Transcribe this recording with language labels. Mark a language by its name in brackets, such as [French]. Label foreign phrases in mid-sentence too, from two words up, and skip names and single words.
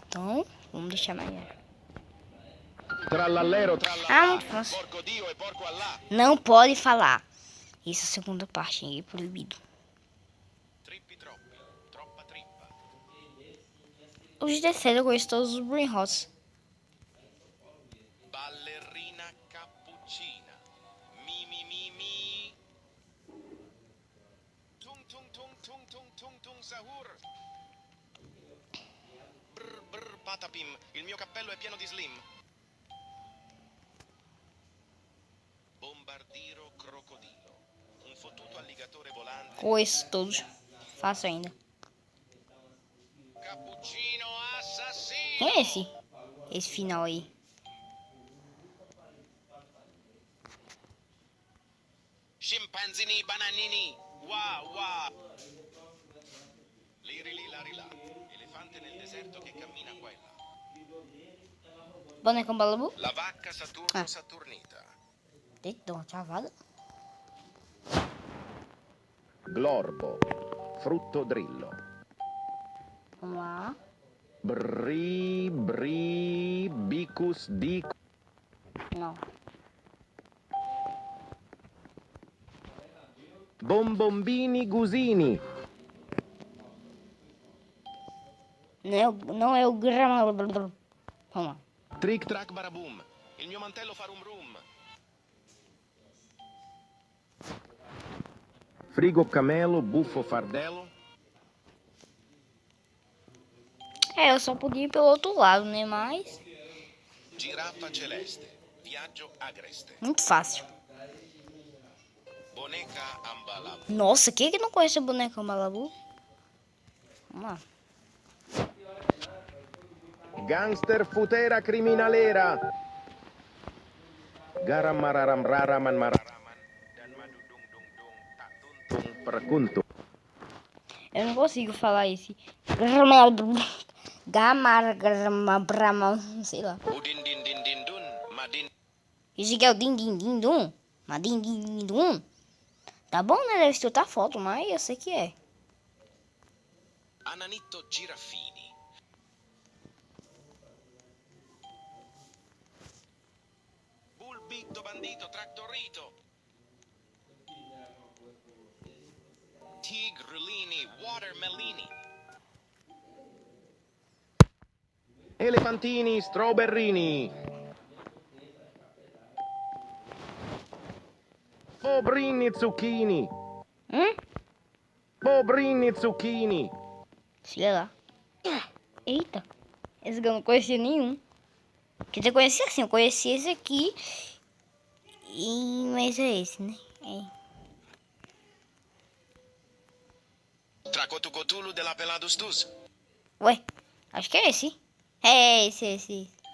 [Portuguese] Então, vamos deixar mais. Muito fácil. Não pode falar. Isso é a segunda parte, é proibido. Os terceiros eu conheço todos os Brain Hots. Ballerina cappuccina. Mi mi mi mi. Tung tung tung tung tung tung tung sahur. Brr brr patapim. [Italian] Il mio cappello è pieno di slim. [Portuguese] Bombardiro crocodilo. [Italian] Un fottuto alligatore volante. [Portuguese] Conheço todos. Faço ainda. Cappuccino assassino. Quem é esse? Esse final aí. Scimpanzini bananini. Wah wah. Liri li lari là. [Italian] Elefante nel deserto che cammina qua e là. [Portuguese] Boneco Balabu? La vacca Saturno Saturnita. Detto, cavalo. Glorbo, frutto drillo. Vamos lá. Bicus dico. Não. Bombombini gusini. Não é o grama. Vamos lá. Trick track baraboom. [Italian] Il mio mantello fa rum rum. [Portuguese] Frigo camelo, buffo fardello. Eu só podia ir pelo outro lado, né? Mas. Giraffa celeste. Viaggio agreste. Muito fácil. Boneca ambalabu. Nossa, quem é que não conhece o boneco Balabu? Vamos lá. Gangster futera criminalera. Garam mararam raraman mararaman. Dan madu dung dung dung. Tak tuntung perkuntung. Eu não consigo falar esse. Gamar, sei lá. Udin din din din dun. Madin. Esse aqui é o din-din-din-dum. Mas din-din-din-dum. Tá bom, né? Deve ser outra foto, mas eu sei que é. Ananito Girafini. Bulbito Bandito Trattorito. Tigrulini Watermelini. Elefantini strawberrini. Pobrini zucchini. Pobrini zucchini. Sei lá. Eita. Esse aqui eu não conhecia nenhum. Quer dizer, eu conhecia assim. Eu conhecia esse aqui. Mas é esse, né? É. Tracotucotulu de la Peladus Dus. Ué, acho que é esse. É esse.